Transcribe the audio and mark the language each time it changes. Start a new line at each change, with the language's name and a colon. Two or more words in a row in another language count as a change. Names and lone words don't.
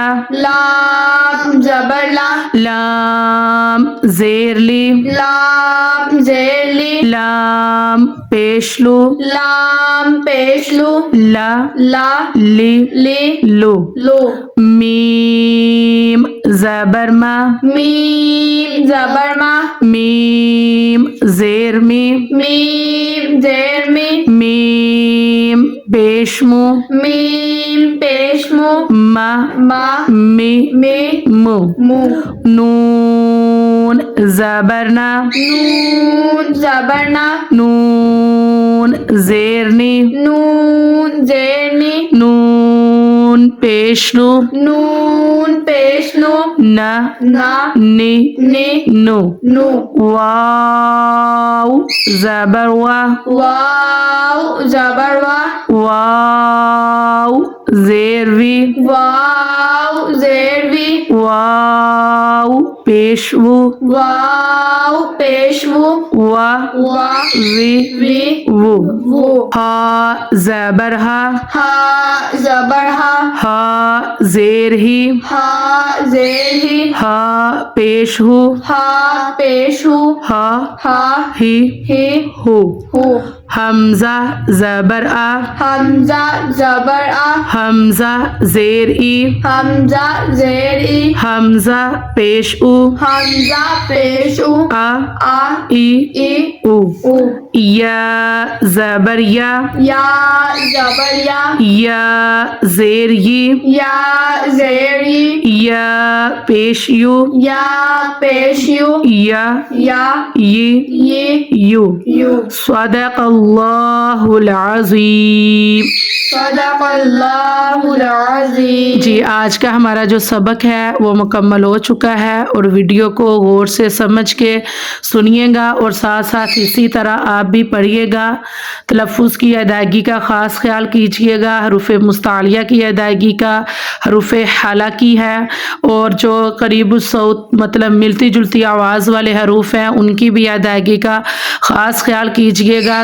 Urdu: لام زبر لا لام زیر لی، لام زیر لی لام پیش لو، لام پیش لو لا لا لی لی لو، لو میم زبر ما، میم زبر ما میم زیر می، میم زیر می میم پیش مو، میم پیش مو ما ما می می مو، مو نون زبر نا، نون زبر نا نون زیر نی، نون زیر نی نون پیش نو، نون پیش نو نا نا نی نی نو، نو واو زبر وا، واو زبر وا واو زیر وی، واو زیر وی واو پیش وو، واو پیش وو وا وا وی وی وو، وو ہا زبر ہا، ہا زبر ہا ہا زیر ہی، ہا زیر ہی ہا پیش ہو، ہا پیش ہو ہا ہا ہی ہی ہو، ہو حمزہ زبر آ، حمزہ زبر آ حمزہ زیر ای، حمزہ زیر ای حمزہ پیش او، حمزہ پیش او آ آ ای ای او، او یا زبر یا، یا زبر یا یا زیر ی، یا زیر ی یا پیش یو، یا پیش یو یا یا ی یہ یو، یو
Arabic: صدق اللہ العظیم۔ صدق اللہ العظیم۔
Urdu: جی، آج کا ہمارا جو سبق ہے وہ مکمل ہو چکا ہے، اور ویڈیو کو غور سے سمجھ کے سنیے گا اور ساتھ ساتھ اسی طرح آپ بھی پڑھیے گا، تلفظ کی ادائیگی کا خاص خیال کیجیے گا، حروف مستعلیہ کی ادائیگی کا، حروف حالہ کی ہے، اور جو قریب الصوت مطلب ملتی جلتی آواز والے حروف ہیں ان کی بھی ادائیگی کا خاص خیال کیجیے گا۔